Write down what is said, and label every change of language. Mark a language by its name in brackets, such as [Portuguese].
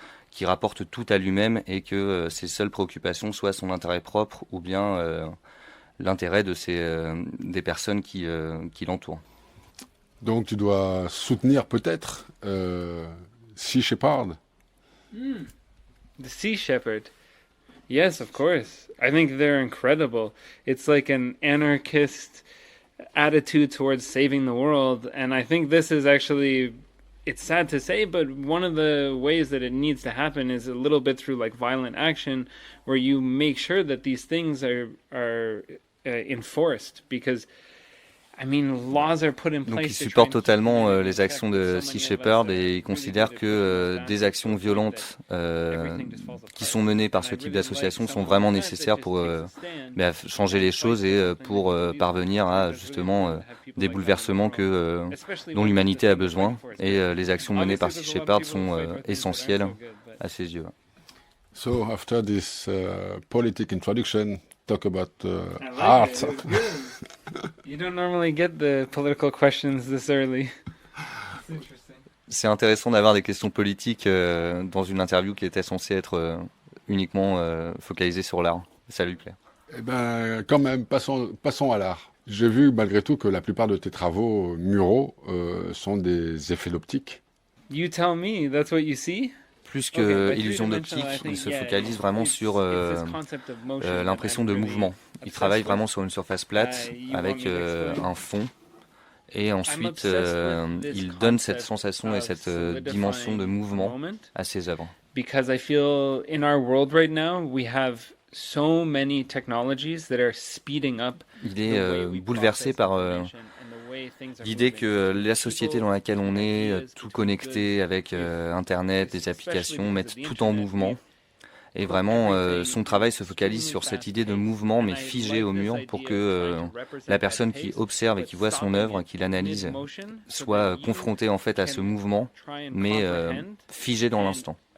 [French] qui rapporte tout à lui-même, et que ses seules préoccupations soient son intérêt propre ou bien l'intérêt des personnes qui l'entourent. Donc tu dois soutenir peut-être Sea Shepherd. [English] The Sea Shepherd. Yes, of course. I think they're incredible. It's like an anarchist attitude towards saving the world, and I think this is actually, it's sad to say, but one of the ways that it needs to happen is a little bit through like violent action, where you make sure that these things are enforced, because [French] donc il supporte totalement les actions de Sea Shepherd, et il considère que des actions violentes qui sont menées par ce type d'association sont vraiment nécessaires pour changer les choses et pour parvenir à justement des bouleversements dont l'humanité a besoin. Et les actions menées par Sea Shepherd sont essentielles à ses yeux. [English] So after this politic introduction, talk about art. You don't normally get the political questions this early. [French] C'est intéressant d'avoir des questions politiques dans une interview qui était censée être uniquement focalisée sur l'art. Ça lui plaît. Eh ben, quand même, passons à l'art. J'ai vu malgré tout que la plupart de tes travaux muraux sont des effets d'optique. [English] You tell me, that's what you see? [French] Plus que illusion d'optique, il se focalise vraiment sur l'impression de mouvement. Il travaille vraiment sur une surface plate avec un fond. Et ensuite, il donne cette sensation et cette dimension de mouvement à ses œuvres. [English] Because I feel in our world right now, we have so many technologies that are speeding up. [French] Il est bouleversé par l'idée que la société dans laquelle on est, tout connecté avec Internet, des applications, mettent tout en mouvement. Et vraiment, son travail se focalise sur cette idée de mouvement, mais figé au mur, pour que la personne qui observe et qui voit son œuvre, qui l'analyse, soit confrontée en fait à ce mouvement, mais figé dans l'instant.